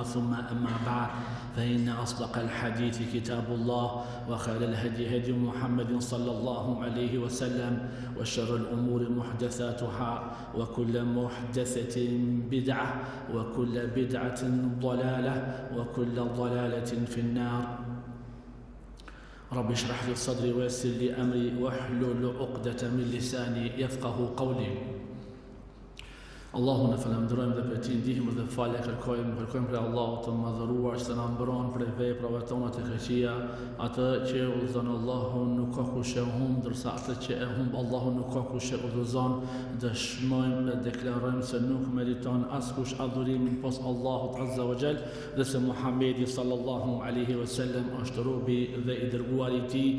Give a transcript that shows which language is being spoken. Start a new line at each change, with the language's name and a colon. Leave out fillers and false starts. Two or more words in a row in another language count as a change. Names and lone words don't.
Arabic: ثم أما بعد، فإن أصدق الحديث كتاب الله، وخير الهدي هدي محمد صلى الله عليه وسلم، وشر الأمور محدثاتها، وكل محدثة بدعة، وكل بدعة ضلالة، وكل ضلالة في النار. رب اشرح لي صدري ويسر لي أمري واحلل عقدة من لساني يفقه قولي.
Albanian: Allahun e falenderojmë dhe për ti ndihmë dhe falje kërkojmë për Allahut të madhëruar që na mbron për veprave tona të këqija. Atë që udhëzon Allahun nuk ka kush e humb, ndërsa atë që e humb Allahun nuk ka kush e udhëzon. Dëshmojmë dhe deklarojmë se nuk meriton askush adhurimin pos Allahut
Arabic: عز وجل,
Albanian: dhe se Muhamedi
Arabic: صلى الله عليه وسلم
Albanian: është robi dhe i dërguari i tij.